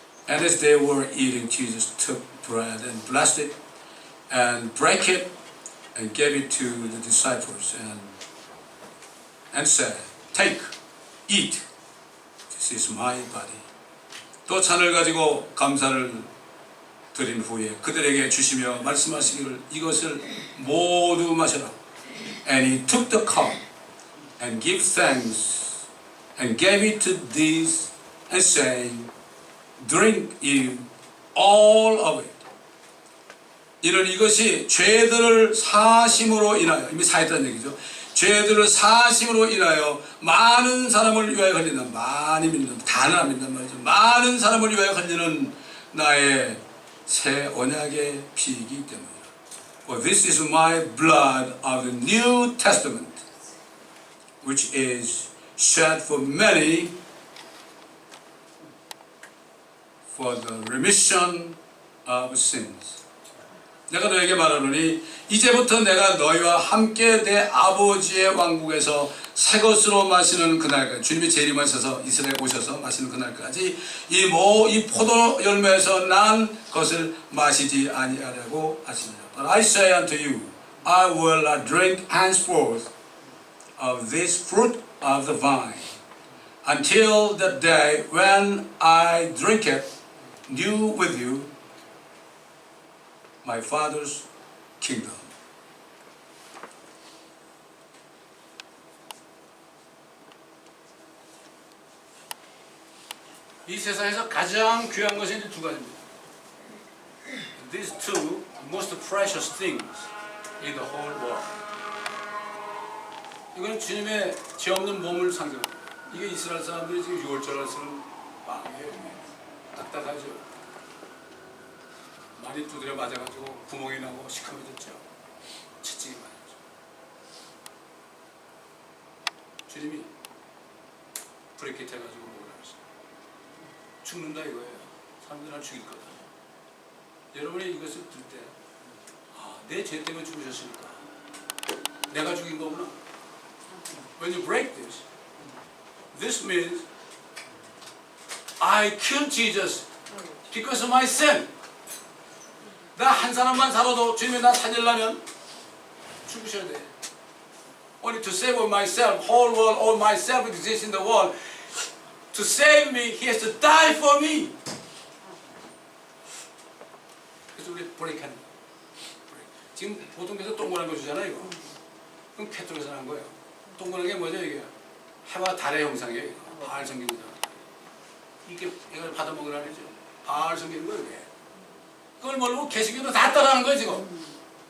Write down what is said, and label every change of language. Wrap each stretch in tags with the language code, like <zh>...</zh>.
<en>And as they were eating, Jesus took bread and blessed it and broke it and gave it to the disciples and said, Take, eat, this is my body.</en> <ko>또 잔을 가지고 감사를 드린 후에 그들에게 주시며 말씀하시기를 이것을 모두 마셔라.</ko> <en>And he took the cup and gave thanks and gave it to these and saying, Drink you all of it.</en> <ko>이는 이것이 죄들을 사심으로 인하여 이미 사했다는 얘기죠. 죄들을 사심으로 인하여 많은 사람을 위하여 흘리는 많이 믿는 다는 안 믿는 말이죠. 많은 사람을 위하여 흘리는 나의 새 언약의 피이기 때문이다.</ko> <en>For this is my blood of the New Testament, which is shed for many for the remission of sins.</en> <ko>내가 너에게 말하노니 이제부터 내가 너희와 함께 내 아버지의 왕국에서 새 것으로 마시는 그날까지 주님이 재림하셔서 이스라엘에 오셔서 마시는 그날까지 이 포도 열매에서 난 것을 마시지 아니하려고 하시니라.</ko> <en>But I say unto you, I will not drink henceforth of this fruit of the vine until the day when I drink it new with you my Father's kingdom.</en> <ko>이 세상에서 가장 귀한 것이 두 가지입니다.</ko> <en>These two most precious things in the whole world.</en> <ko>이건 주님의 죄 없는 몸을 상징합니다. 이게 이스라엘 사람들이 지금 6월절을 쓰는 빵이에요. 딱딱하죠. 많이 두드려 맞아가지고 구멍이 나고 시커매졌죠. 채찍이 맞았죠. 주님이 브레이크 해가지고 먹으라 했어요. 죽는다 이거예요. 사람들을 죽일 거다. 여러분이 이것을 들 때, 내 죄 때문에 죽으셨으니까 내가 죽인 거구나.</ko> <en>When you break this, this means I killed Jesus because of my sin.</en> <ko>나 한 사람만 살아도 주님이 나 살리려면 죽으셔야 돼.</ko> <en>Only to save myself, whole world, all myself exists in the world. To save me, He has to die for me.</en> <ko>그래서 우리 브레이크하는 거예요. 지금 보통 그래서 동그란 거 주잖아요. 이거. 그럼 캐톨에서 난 거예요. 동그란 게 뭐죠 이게? 해와 달의 형상이에요. 이거. 바알 섬기는 거잖아. 이게 이걸 받아 먹으라는 거죠. 바알 섬기는 거예요. 이게. 그걸 모르고 개신교도 다 따라하는 거예요 지금.</ko>